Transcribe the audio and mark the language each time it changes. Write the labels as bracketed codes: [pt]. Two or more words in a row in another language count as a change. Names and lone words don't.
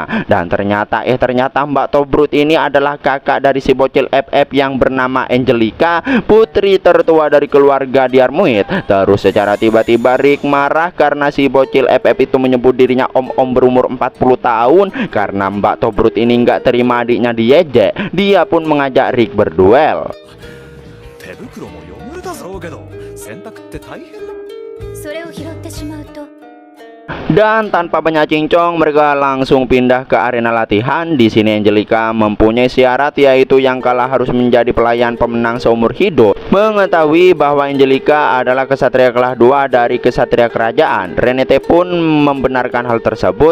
[id] Dan ternyata Mbak Tobrut ini adalah kakak dari si bocil FF yang bernama Angelica, putri tertua dari keluarga Diarmuid. Terus secara tiba-tiba Rick marah karena si bocil FF itu menyebut dirinya om-om berumur 40 tahun. Karena Mbak Tobrut ini gak terima adiknya diejek, dia pun mengajak Rick berduel. [ja] 手袋も汚れたそうけど洗濯って大変だ。それを拾ってしまうと [id] Dan tanpa banyak cincong mereka langsung pindah ke arena latihan. Di sini Angelica mempunyai syarat, yaitu yang kalah harus menjadi pelayan pemenang seumur hidup. Mengetahui bahwa Angelica adalah kesatria kelas 2 dari kesatria kerajaan, Renate pun membenarkan hal tersebut.